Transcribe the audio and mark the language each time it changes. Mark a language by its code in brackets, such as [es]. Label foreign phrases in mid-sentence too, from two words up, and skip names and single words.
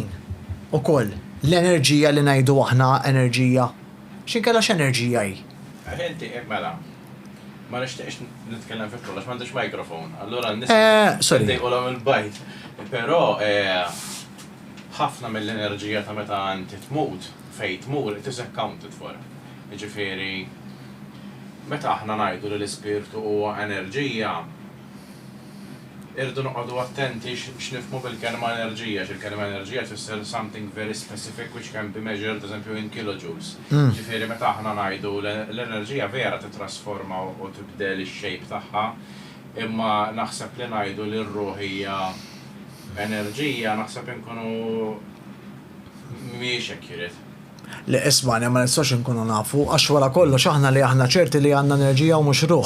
[mt] Ukoll l-enerġija li ngħidu aħna enerġija. X'inkella x'enerġija hi? Inti mela. Ma nixtieqx nitkellem fi kollox, m'għandix mikrofon. Allura sorry. ndejqolhom il-bajt. Però ħafna mill-enerġija ta' meta inti tmut fejn tmur [en] it is accounted for. [mt] Jiġifieri meta aħna ngħidu li l-ispirtu huwa enerġija, irdu noqogħdu attenti x'nifhmu bil-kelma enerġija, x'il-kelma enerġija tfisser [en] something very specific which can be measured [mt] eżempju [en] in kilojoules. [mt] Ġifieri meta aħna ngħidu l-enerġija vera titrasforma u tibdel ix-shape tagħha, imma naħseb li ngħidu li r-ruħ hija enerġija naħseb inkunu mhijiex accurate. Li isma' ma nistax inkunu nafu għax wara kollox aħna li aħna ċerti li għandna enerġija u mhux ruħ.